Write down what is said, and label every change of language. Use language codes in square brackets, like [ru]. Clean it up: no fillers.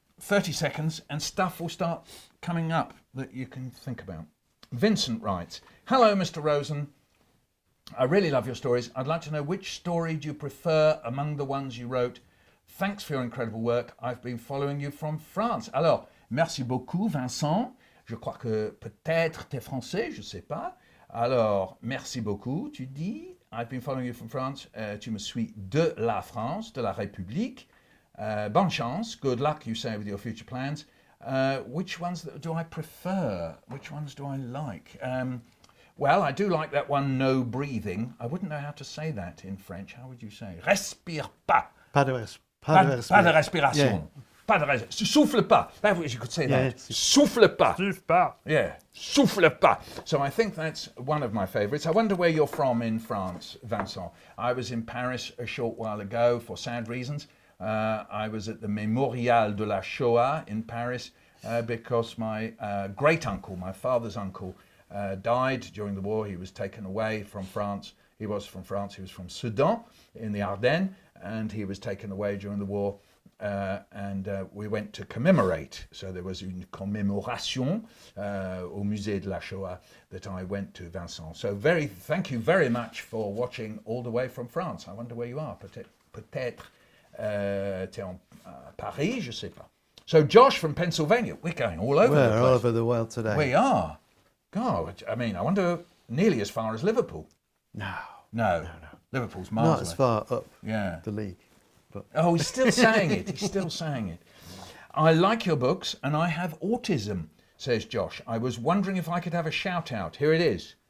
[en] 30 seconds and stuff will start coming up that you can think about. Vincent writes, hello, Mr. Rosen. I really love your stories. I'd like to know which story do you prefer among the ones you wrote. Thanks for your incredible work. I've been following you from France. [fr] Alors, merci beaucoup, Vincent. Je crois que peut-être t'es français, je sais pas. Alors, merci beaucoup, tu dis. [en] I've been following you from France. [fr] Tu me suis de la France, de la République. Bonne chance. [en] Good luck, you say, with your future plans. Which ones do I prefer? Which ones do I like? Well, I do like that one, no breathing. I wouldn't know how to say that in French. How would you say? [fr] Respire pas. Pas de respiration. Yeah. Pas de respiration. Souffle pas. [en] That was, you could say that. Yeah. [fr] Souffle pas. Souffle pas. Yeah. Souffle pas. [en] So I think that's one of my favourites. I wonder where you're from in France, Vincent. I was in Paris a short while ago for sad reasons. I was at the Mémorial de la Shoah in Paris because my great-uncle, my father's uncle, died during the war. He was taken away from France. He was from France. He was from Sedan in the Ardennes, and he was taken away during the war. And we went to commemorate. So there was [fr] une commémoration au Musée de la Shoah [en] that I went to, Vincent. So thank you very much for watching all the way from France. I wonder where you are. [fr] Peut-être t'es en Paris, je sais pas. [en] So Josh from Pennsylvania. We're going all over the place. We're all over the world today. We are. God, I mean, I wonder nearly as far as Liverpool. No. Liverpool's miles Not as far up Yeah. the league. But Oh, he's still saying it. He's still saying it. I like your books and I have autism, says Josh. I was wondering if I could have a shout out. Here it is.